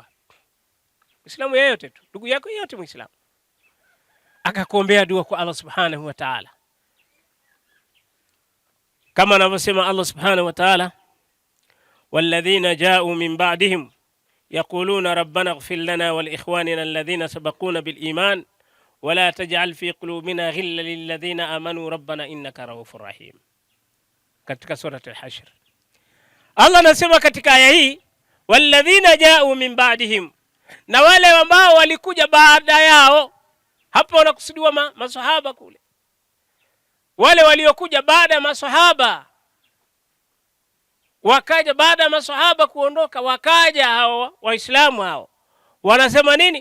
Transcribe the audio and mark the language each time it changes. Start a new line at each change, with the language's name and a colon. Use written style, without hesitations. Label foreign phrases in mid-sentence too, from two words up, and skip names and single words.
Swahili: Muislamu yeyote tu, ndugu yako yeyote Muislamu, akakuombea dua kwa Allah
Arabic: سبحانه وتعالى,
Swahili: kama anavyosema Allah
Arabic: سبحانه وتعالى, والذين جاءوا من بعدهم يقولون ربنا اغفر لنا ولإخواننا الذين سبقونا بالإيمان ولا تجعل في قلوبنا غلا للذين آمنوا ربنا إنك رءوف رحيم,
Swahili: katika sura al-Hashr. Allah anasema katika aya hii,
Arabic: والذين جاءوا من بعدهم,
Swahili: na wale ambao walikuja baada yao. Hapo wanakusudiwa maswahaba kule, wale waliokuja baada ya maswahaba, wakaja baada ya maswahaba kuondoka, wakaja hao waislamu hao, wanasema nini?